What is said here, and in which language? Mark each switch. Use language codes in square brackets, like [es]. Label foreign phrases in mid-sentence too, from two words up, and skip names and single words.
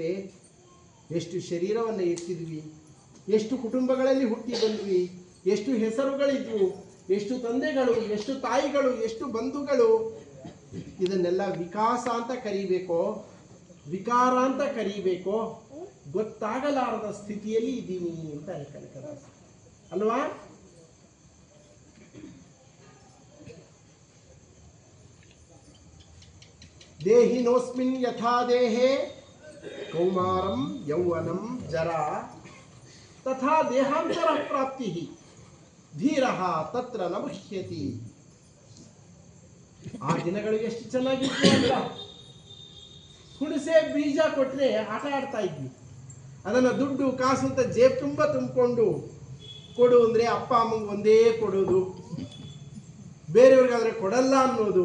[kn] ಎಷ್ಟು ಶರೀರವನ್ನು ಎತ್ತಿದ್ವಿ, ಎಷ್ಟು ಕುಟುಂಬಗಳಲ್ಲಿ ಹುಟ್ಟಿ ಬಂದ್ವಿ, ಎಷ್ಟು ಹೆಸರುಗಳಿದ್ವು, ಎಷ್ಟು ತಂದೆಗಳು, ಎಷ್ಟು ತಾಯಿಗಳು, ಎಷ್ಟು ಬಂಧುಗಳು. ಇದನ್ನೆಲ್ಲ ವಿಕಾಸ ಅಂತ ಕರೀಬೇಕೋ ವಿಕಾರ ಅಂತ ಕರೀಬೇಕೋ ಗೊತ್ತಾಗಲಾರದ ಸ್ಥಿತಿಯಲ್ಲಿ ಇದ್ದೀನಿ ಅಂತ ಕನಕದಾಸ ಅಲ್ವಾ? [sa] ದೇಹಿನೋಸ್ಮಿನ್ ಯಥಾ ದೇಹೇ ಕೌಮಾರಂ ಯೌವನಂ ಜರಾ ತಥಾ ದೇಹಾಂತರ ಪ್ರಾಪ್ತಿ ಧೀರಃ ತತ್ರ ನ ಮುಹ್ಯತಿ. [kn] ಆ ದಿನಗಳಿಗೆ ಎಷ್ಟು ಚೆನ್ನಾಗಿತ್ತು ಅಂತ. ಹುಣಸೆ ಬೀಜ ಕೊಟ್ಟರೆ ಆಟ ಆಡ್ತಾ ಇದ್ವಿ. ಅದನ್ನು ದುಡ್ಡು ಕಾಸು ಅಂತ ಜೇಬ್ ತುಂಬ ತುಂಬಿಕೊಂಡು ಕೊಡು ಅಂದರೆ ಅಪ್ಪ ಅಮ್ಮಂಗೆ ಒಂದೇ ಕೊಡೋದು, ಬೇರೆಯವ್ರಿಗಾದ್ರೆ ಕೊಡಲ್ಲ ಅನ್ನೋದು.